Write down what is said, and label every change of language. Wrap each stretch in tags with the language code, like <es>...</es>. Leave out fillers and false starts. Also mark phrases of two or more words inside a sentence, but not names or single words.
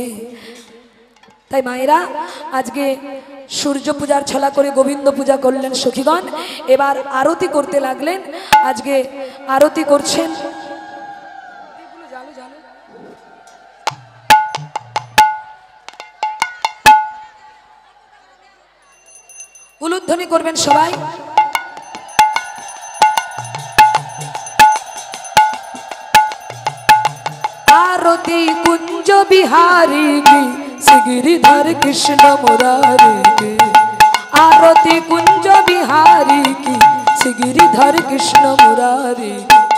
<bn>তাই মায়েরা আজকে সূর্য পূজার ছলা করে গোবিন্দ পূজা করলেন সখীগণ, এবার আরতি করতে লাগলেন। আজকে আরতি করছেন উলুধ্বনি করবেন সবাই।</bn> <hi>आरती कुंज बिहारी की श्रीगिरिधर कृष्ण मुरारी की। आरती कुंज बिहारी की श्रीगिरिधर कृष्ण मुरारी की।</hi>